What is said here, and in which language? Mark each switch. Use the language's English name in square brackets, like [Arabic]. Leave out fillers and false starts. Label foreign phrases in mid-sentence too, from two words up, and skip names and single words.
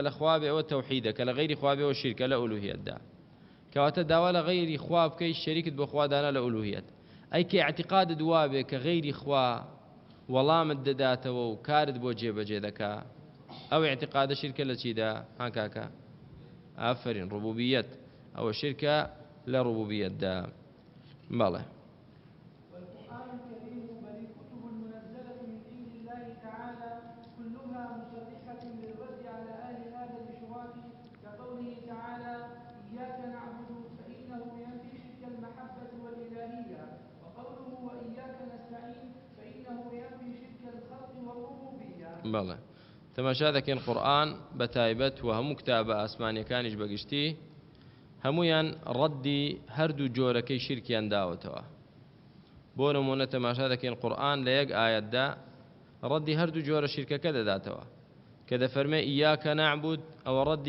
[Central Kurdish] لە خوا بێ ئەوە تەوحیدە کە لە غەیری خوا بێ ئەوە شیرکە لە ئولوهیەتدا کەواتە داوا لە غەیری خوا بکەی شەریکت بۆ خوا دانا لە ئولوهیەت ئەی کە اعتقادت وا بێ کە غەیری خوا وەڵامت دەداتەوە و کارت بۆ جێبەجێ دەکا ئەو اعتقادە شرکە لە چیدا ها کاکە ئافرین ڕبوبیەت ئەوە شرکە لە ڕبوبیەتدا بەڵێ [Arabic] والقرآن الكريم بل الكتب المنزلة من عند الله تعالى كلها مصرحة بالرد على أهل هذا الإشراك كقوله تعالى إياك نعبد فإنه ينفي شرك المحبة والإلهية وقوله وإياك نستعين فإنه ينفي شرك الخلق والربوبية. [Central Kurdish] بەڵێ تەماشا دەکەین قورئان بە تایبەت و هەموو کتابە ئاسمانیەکانیش بەگشتی هەمویان ڕەدی هەردوو جۆرەکەی شیرکیان داوەتەوە بۆ نمونە تەماشا دەکەین قورئان لە یەک ئایەتدا ڕەدی هەردوو جۆرە شیرکەکە دەداتەوە کە دەفەرمێ [Arabic] ئیاکە نەعبود [Central Kurdish] ئەوە ڕەدی